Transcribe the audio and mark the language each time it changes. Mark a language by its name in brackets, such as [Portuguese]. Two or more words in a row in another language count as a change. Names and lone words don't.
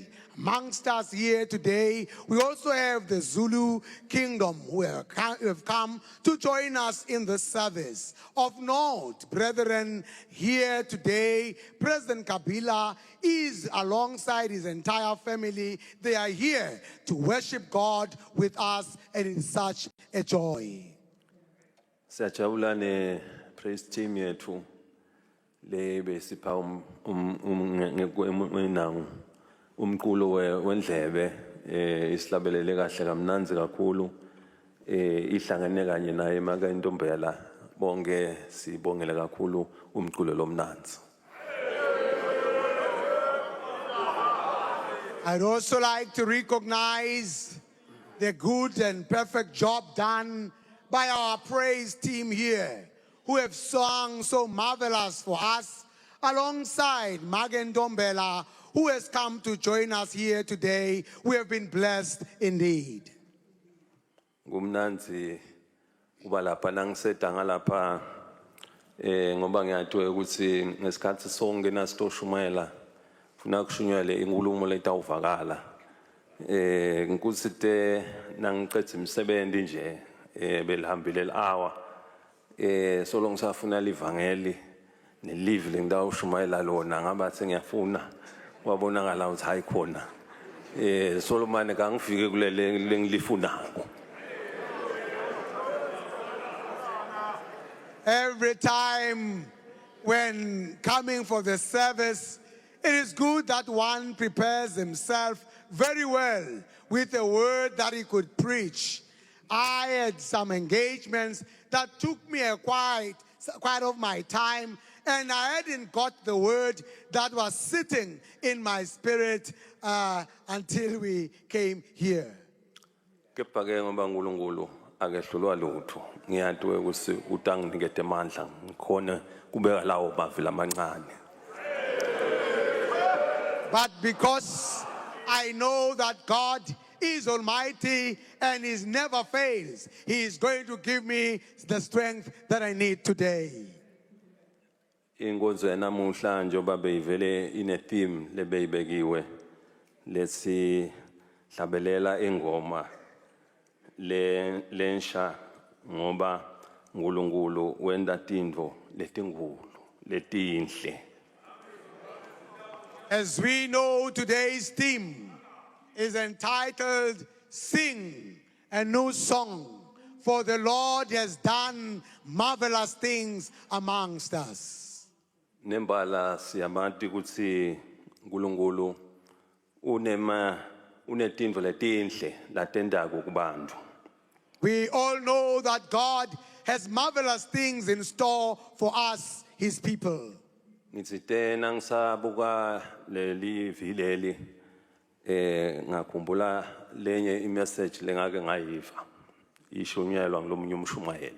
[English] Amongst us here today, we also have the Zulu Kingdom who have come to join us in the service. Of note, brethren, here today, President Kabila is alongside his entire family. They are here to worship God with us, and it is such a joy. [Swati] Siyajabula ne [English] praise team [Swati] yethu le besipha ngenangu umculo wendlebe isilabelele kahle kamnanzi kakhulu ihlangene kanye naye maka intombela bonke sibongele kakhulu umculo lomnanzi. [English] I'd also like to recognize the good and perfect job done by our praise team here, who have sung so marvelous for us, alongside Magen Dombela, who has come to join us here today. We have been blessed indeed. [Swati] Kumnanzi kuba lapha nangisedanga lapha ngoba ngiyatwe ukuthi ngesikhathi sonke nasitoshumayela funa kushunyele inkulumo letawuvakala nkusite nangiqedza imisebenzi nje belihambile le-hour solo ngisafuna livangeli nelive lengidawushumayela lona ngabathi ngiyafuna kwabonakala ukuthi hayi khona Solomon kangifike kulele lengilifunako. [English] Every time when coming for the service, it is good that one prepares himself very well with a word that he could preach. I had some engagements that took me quite of my time, and I hadn't got the word that was sitting in my spirit until we came here. [Swati] Kepha-ke ngoba uNkulunkulu akehlulwa lutho ngiyatwe ukuthi utanginikete amandla ngikhona kubeka lawo bavila amancane. [English] But because I know that God is almighty and he never fails, he is going to give me the strength that I need today. [Swati] Inkonzo yanamuhla njengoba beyivele ine theme lebeyibekiwe lesi hlabelela ingoma lensha ngoba uNkulunkulu wenda tindvo letinkulu letinhle. [English] As we know, today's theme is entitled Sing a New Song, for the Lord has done marvelous things amongst us. [Swati] Nembala siyamanti kutsi uNkulunkulu unetindvo letinhle latendako kubantu. [English] We all know that God has marvelous things in store for us, his people. [Swati] Ngitsite nangisabuka leli vileli ngakhumbula lenye imessage lengake ngayiva ishunyelwa ngulomunye umshumayeli.